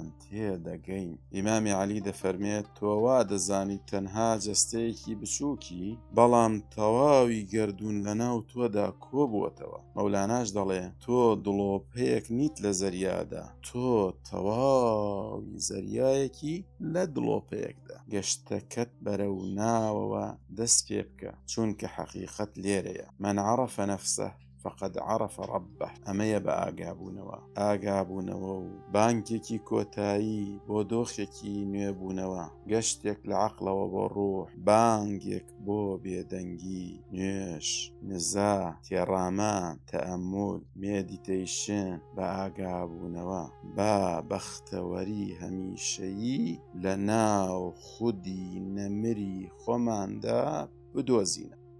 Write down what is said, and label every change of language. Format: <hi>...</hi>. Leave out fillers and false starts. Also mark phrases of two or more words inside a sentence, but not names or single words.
<ckb>تێدەگەین ئیمامی عەلی دەفەرمێت تۆ وا دەزانی تەنها جەستەیەکی بچووکی بەڵام تەواوی گەردوون لە ناو تۆدا کۆبووەتەوە مەولاناش دەڵێ تۆ دڵۆپەیەک نیت لە زەریادا تۆ تەواوی زەریایەکی لە دڵۆپەیەکدا گەشتەکەت بەرەو ناوەوە دەست پێ بکە چونکە حەقیقەت لێرەیە</ckb> <ar>من عرف نفسه فقد عرف ربه</ar> <ckb>ئەمەیە بە ئاگابوونەوە و بانکێکی کۆتایی بۆ دۆخێکی نوێبوونەوە گەشتێک لە عەقڵەوە بۆ ڕوح بانگێک بۆ بێدەنگی نوێش نزا تێڕامان تەئەممول مێدیتەیشن بە ئاگابوونەوە با بەختەوەری هەمیشەیی لە ناو خودی نەمری خۆماندا بدۆزینە</ckb>